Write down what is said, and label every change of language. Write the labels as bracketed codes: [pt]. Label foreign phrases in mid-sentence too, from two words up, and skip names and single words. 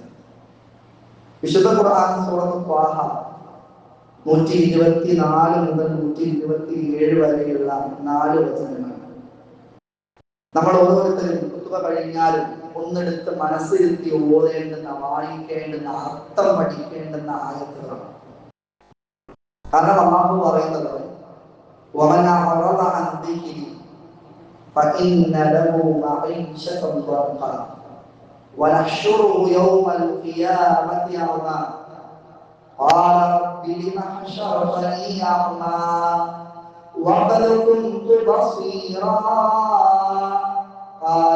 [ml] വിശുദ്ധ ഖുർആൻ സൂറത്ത് ത്വാഹ 124 മുതൽ 127 വരെയുള്ള 4 വചനങ്ങൾ നമ്മൾ ഓരോരുത്തരും കുത്തുബ കഴിഞ്ഞാലും ഒന്നെടുത്ത് മനസ്സിരുത്തി ഓതേണ്ടുന്ന, വായിക്കേണ്ടുന്ന, അർത്ഥം പഠിക്കേണ്ടുന്ന ആയത്തുകളാണ്. കാരണം അല്ലാഹു പറയുന്നത് [ar] وَمَنْ أَعْرَضَ عَنْ ذِكْرِي فَإِنَّ لَهُ مَعِيشَةً ضَنكًا وَنَحْشُرُهُ يَوْمَ الْقِيَامَةِ أَعْمَى قَالَ رَبِّ لِمَ حَشَرْتَنِي أَعْمَى وَقَدْ كُنْتُ بَصِيرًا قَالَ